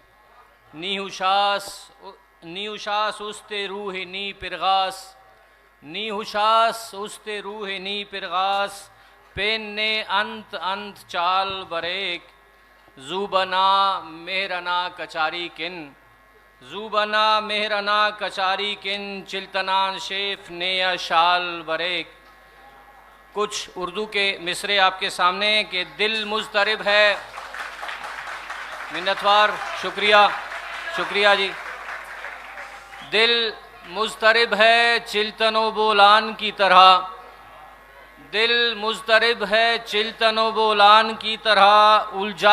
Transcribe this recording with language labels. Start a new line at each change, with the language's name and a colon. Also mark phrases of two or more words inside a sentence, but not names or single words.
Brahui: نی ہوشاس استے روح نی پرغاس، نی ہوشاس استے روح نی پرغاس، پین نے انت چال بریک، زوبنا مہرنا کچاری کن، زوبنا مہرنا کچاری کن، چلتنان شیف نیا شال بریک۔
Urdu: کچھ اردو کے مصرے آپ کے سامنے کہ دل مضطرب ہے، منتوار، شکریہ جی۔ دل مضطرب ہے چلتن و بولان کی طرح، دل مضطرب ہے چلتن و بولان کی طرح، الجھا